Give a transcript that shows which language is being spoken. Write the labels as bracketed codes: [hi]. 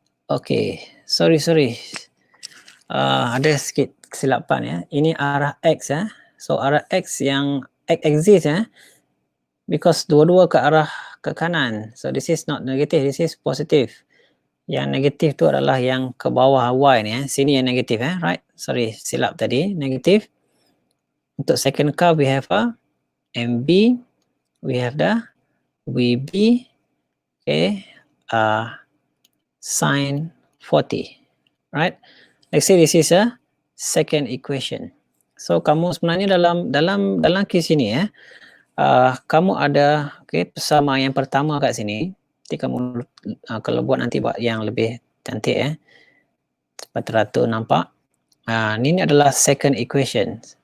[ms] Okay, sorry. Ada sikit kesilapan ya. Ini arah X ya. So arah X yang X axis ya. Because dua-dua ke arah ke kanan. [en] So this is not negative, this is positive. [ms] Yang negatif tu adalah yang ke bawah Y ni ya. Sini yang negatif ya, right? Sorry, silap tadi, negatif. [en] Untuk second car we have a MB, we have the VB, okay, sin 40, right? Let's say this is a second equation. [ms] So kamu sebenarnya dalam kes ini ya, kamu ada persamaan yang pertama kat sini. Nanti kamu kalau buat nanti buat yang lebih cantik ya, supaya teratur nampak. Ini adalah second equation.